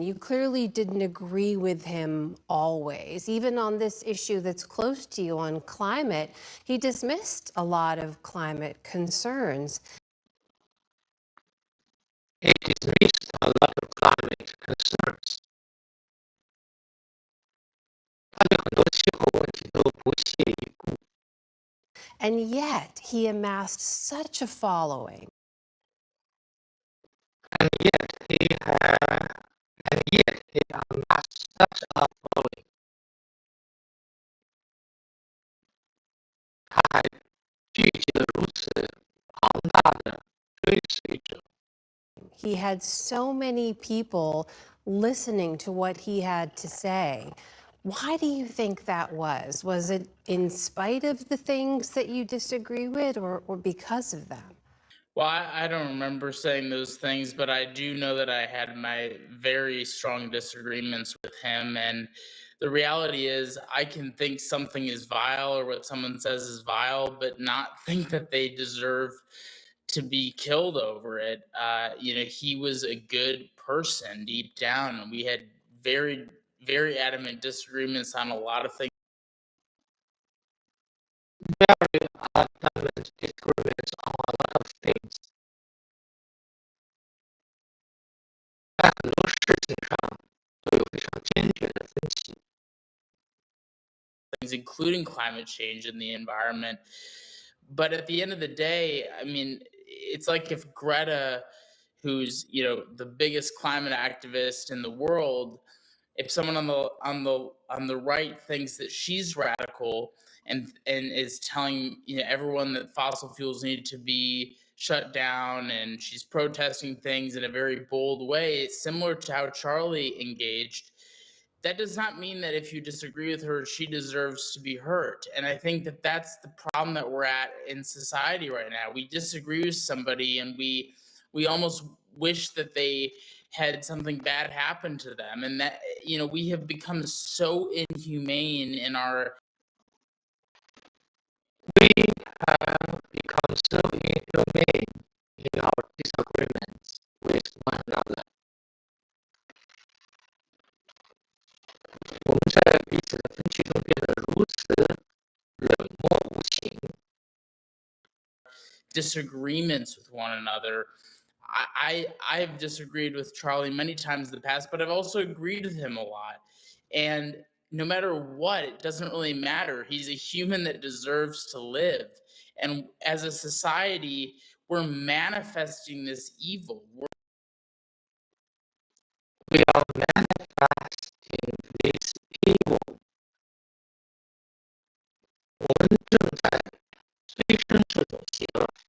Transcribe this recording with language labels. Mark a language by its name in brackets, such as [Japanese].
[English] You clearly didn't agree with him always. Even on this issue that's close to you on climate, he dismissed a lot of climate concerns. It dismissed a lot of climate concerns. [Chinese] 他对很多气候问题都不屑一顾。 [English] And yet he amassed such a following. And yet he amassed such a following. [Chinese] 他还聚集了如此庞大的追随者。 [English] He had so many people listening to what he had to say. Why do you think that was? Was it in spite of the things that you disagree with, or because of them? Well, I don't remember saying those things, but I do know that I had my very strong disagreements with him. And the reality is, I can think something is vile or what someone says is vile, but not think that they deserve to be killed over it. He was a good person deep down, and we had very, very adamant disagreements on a lot of things. Very adamant disagreements on a lot of things. [Chinese] 在很多事情上都有非常坚决的分歧。 [English] Things, including climate change and the environment. But at the end of the day, I mean, it's like if Greta, who's the biggest climate activist in the world, if someone on the right thinks that she's radical and is telling everyone that fossil fuels need to be shut down, and she's protesting things in a very bold way, similar to how Charlie engaged, that does not mean that if you disagree with her, she deserves to be hurt. And I think that that's the problem that we're at in society right now. We disagree with somebody, and we almost wish that they had something bad happen to them, and that we have become so inhumane in our We have become so inhumane in our disagreements with one another. [Chinese] 我们在彼此的分歧中变得如此冷漠无情。 [English] disagreements with one another. I've disagreed with Charlie many times in the past, but I've also agreed with him a lot. And no matter what, it doesn't really matter. He's a human that deserves to live. And as a society, we're manifesting this evil. We are manifesting this evil. [Chinese] 我们正在催生这种邪恶。